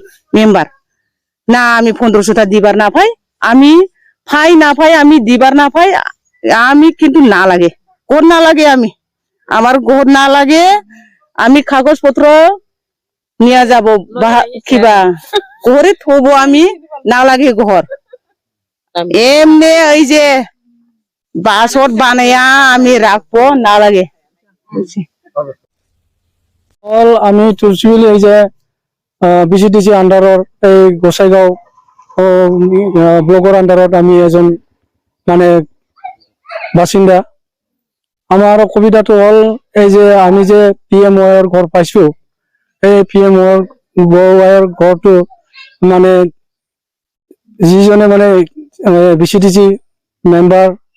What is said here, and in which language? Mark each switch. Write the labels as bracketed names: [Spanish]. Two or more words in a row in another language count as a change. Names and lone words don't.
[Bangla] মেম্বার না আমি 1500 টাকা দিবার না পাই আমি না পাই আমি দিবার না পাই আমি কিন্তু না লাগে কোন না লাগে আমি আমার ঘর না লাগে আমি কাগজ পত্র নিয়ে যাব কিবা ঘরে থবো আমি না লাগে ঘর এমনি এই যে বাসত বানায়া আমি রাখবো না লাগে [Assamese] আমি তুলসিবিল এই যে বিসিডিসি আন্ডাৰৰ এই গোসাইগাঁও ব্লকৰ আন্ডাৰত আমি এজন মানে বাসিন্দা আমাৰ অসুবিধাটো হল এই যে আমি যে PMOৰ ঘৰ পাইছো এই PMOৰ ঘৰটো মানে যিজনে মানে বিসিডিসি মেম্বাৰ